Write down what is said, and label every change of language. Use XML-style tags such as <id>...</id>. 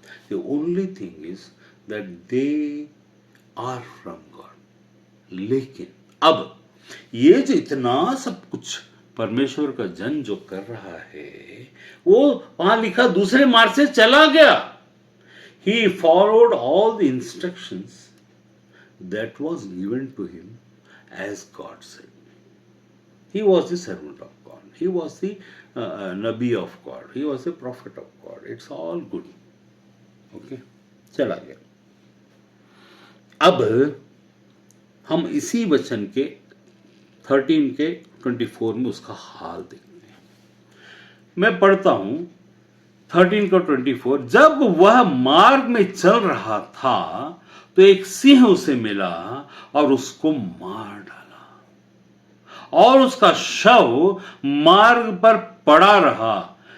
<en>The only thing is that they are from God.</en> <hi>लेकिन अब ये जो इतना सब कुछ परमेश्वर का जन जो कर रहा है, वो वहां लिखा दूसरे मार्ग से चला गया।</hi> <en>He followed all the instructions that was given to him as God said. He was the servant of God. He was the Nabi of God. He was the prophet of God. It's all good. Okay?</en> <hi>चला गया। अब हम इसी वचन के 13 के 24 में उसका हाल देखते हैं। मैं पढ़ता हूं 13 का 24। जब वह मार्ग में चल रहा था तो एक सिंह उसे मिला और उसको मार डाला और उसका शव मार्ग पर पड़ा रहा।</hi>